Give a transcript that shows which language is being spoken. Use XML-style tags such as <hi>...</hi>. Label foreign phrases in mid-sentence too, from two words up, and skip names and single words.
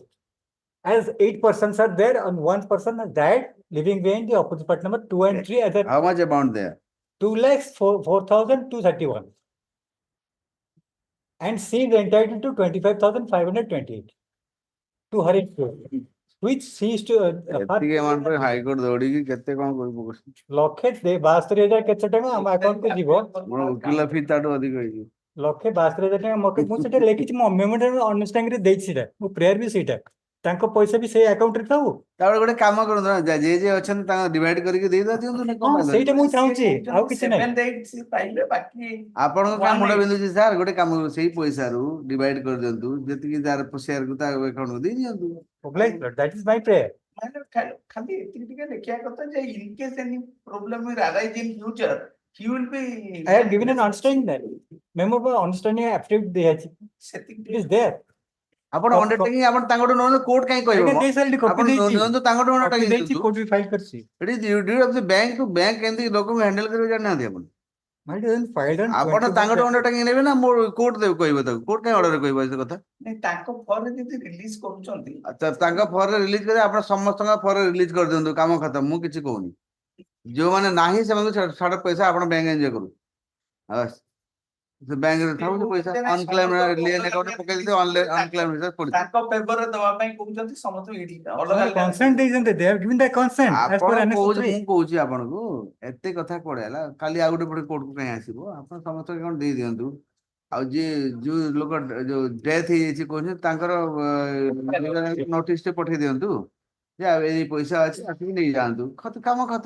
<en>As 8 persons are there and 1 person has died, living behind the opposite part number 2 and 3 as How much amount there? 2,04,231. And she is entitled to 25,528 to her interest, which she is to</en> <or>ଏତିକି amount ପାଇଁ High Court ଦୌଡ଼ିକି କେତେ କଣ କରି ପକଉଛନ୍ତି? ଲକ୍ଷେ 72,000 କେତେ ଟଙ୍କା ଆମ ଆକାଉଣ୍ଟ କୁ ଯିବ ମୋର ଉକିଲ ଫି ତାଠୁ ଅଧିକ ହେଇଯିବ। 1,72,000 ଟଙ୍କା ମୋତେ ମୁଁ ସେଟା ଲେଖିଛି ମୋ</or> <en>memorandum understanding</en> <or>ରେ ଦେଇଛି ସେଟା ମୋ ପ୍ରେୟାର ବି ସେଇଟା ତାଙ୍କ ପଇସା ବି ସେଇ ଆକାଉଣ୍ଟ ରେ ଥାଉ। ତାପରେ ଗୋଟେ କାମ କରନ୍ତୁ ନା ଯିଏ ଅଛନ୍ତି ତାଙ୍କ ଡିଭାଇଡ କରିକି ଦେଇଦବା ଦିଅନ୍ତୁ ନା କଣ ପାଇଁ ସେଇଟା ମୁଁ ଚାହୁଁଛି ଆଉ କିଛି ନାହିଁ। 7/8 ପାଇଲେ ବାକି ଆପଣଙ୍କ କାମ ମୁଣ୍ଡ ବିନ୍ଧୁଛି ସାର୍ ଗୋଟେ କାମ କରନ୍ତୁ ସେଇ ପଇସାରୁ ଡିଭାଇଡ କରିଦିଅନ୍ତୁ ଯେତିକି ଯାର ସେୟାରକୁ ତା ଆକାଉଣ୍ଟକୁ ଦେଇ ଦିଅନ୍ତୁ।</or> <en>That is my prayer.</en> <or>ଖାଲି ଏତିକି ଟିକେ ଦେଖିବା କଥା ଯେ</or> <en>in case any problem will arise in future, he will be. I have given an understanding that memo understanding affidavit</en> <or>ଦିଆଯାଇଛି it is there. ଆପଣ ଅଣ୍ଡରଟେକିଂ ଆପଣ ତାଙ୍କଠୁ ନହେଲେ କୋର୍ଟ କାହିଁ କହିବ ଆଜ୍ଞା ଦେଇ ସାରିଲି କପି ଦେଇଛି ନିଅନ୍ତୁ ତାଙ୍କଠୁ ଅଣ୍ଡରଟେକିଂ ଦେଇଛି ଦିଅନ୍ତୁ। କୋର୍ଟ ବି ଫାଇଲ କରିଛି।</or> <en>It is duty of the bank to bank</en> <or>କେମିତି ଲୋକଙ୍କୁ ହ୍ୟାଣ୍ଡେଲ କରିବେ ଜାଣିନାହାନ୍ତି ଆପଣ। ଆପଣ ତାଙ୍କଠୁ ଅଣ୍ଡରଟେକିଂ ନେବେ ନା ମୋ କୋର୍ଟ ଦେବ କହିବ ତାକୁ କୋର୍ଟ କାହିଁ ଅର୍ଡର କହିବ ଏ କଥା। ତାଙ୍କ ଫର୍ରେ ଯଦି ରିଲିଜ କରୁଛନ୍ତି ତାଙ୍କ ଫର୍ରେ ରିଲିଜ କରି ଆପଣ ସମସ୍ତଙ୍କ ଫର୍ରେ ରିଲିଜ କରିଦିଅନ୍ତୁ କାମ ଖତମ ମୁଁ କିଛି କହୁନି। ଯୋଉମାନେ ନାହିଁ ସେମାନଙ୍କୁ ଛାଡ଼ ପଇସା ଆପଣ ବ୍ୟାଙ୍କ ଏନଜୟ କରୁ ବ୍ୟାଙ୍କରେ ଥାଉ ସେ ପଇସା</or> <en>unclaimed lien</en> <or>ଆକାଉଣ୍ଟରେ ପକେଇ ଦେଇଥିବେ ଅନକ୍ଲେମ୍ ହିସାବରେ ପଡିଛି। ତାଙ୍କ ଫେଭରରେ ଦବା ପାଇଁ କହୁଛନ୍ତି ସମସ୍ତଙ୍କୁ ଅଲଗା</or> <en>consent ଦେଇଛନ୍ତି they have given the consent as per</en> <or>ଆପଣ</or> <en>Annex</en> <or>କହୁଛି 3. ମୁଁ କହୁଛି ଆପଣଙ୍କୁ ଏତେ କଥା କୁଆଡେ ହେଲା କାଲି ଆଉ ଗୋଟେ ପଟେ କୋର୍ଟକୁ କାହିଁ ଆସିବ ଆପଣ ସମସ୍ତେ କଣ ଦେଇ ଦିଅନ୍ତୁ। ଆଉ ଯିଏ ଯୋଉ ଲୋକ ଯୋଉ ଡେଥ୍ ହେଇଯାଇଛି କହୁଛନ୍ତି ତାଙ୍କର ନୋଟିସ ଟେ ପଠେଇ ଦିଅନ୍ତୁ ଯେ ଏଇ ପଇସା ଅଛି ଆସିକି ନେଇଯାଆନ୍ତୁ କାମ ଖତମ।</or>